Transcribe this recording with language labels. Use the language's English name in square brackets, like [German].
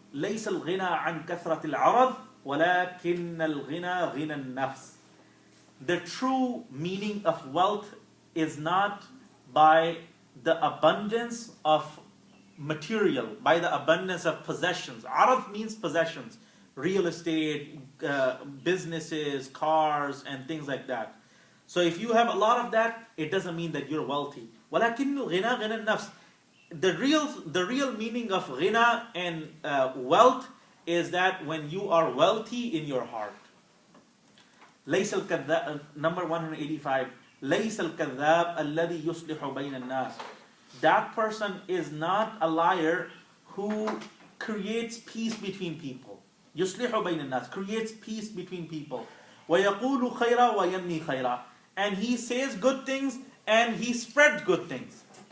[Arabic] ليس الغنى عن كثرة العرض ولكن الغنى غنى النفس. [English] The true meaning of wealth is not by the abundance of material, by the abundance of possessions. Arad means possessions, real estate, businesses, cars, and things like that. So if you have a lot of that, it doesn't mean that you're wealthy. [Arabic] ولكن الغنى غنى النفس. [English] The real meaning of ghina and wealth is that when you are wealthy in your heart. [Arabic] ليس الكذاب, [English] number 185. [Arabic] ليس الكذاب الذي يصلح بين الناس. [English] That person is not a liar who creates peace between people. [Arabic] يصلح بين الناس, [English] creates peace between people. [Arabic] ويقول خيرا وينمي خيرا. [English] And he says good things and he spreads good things.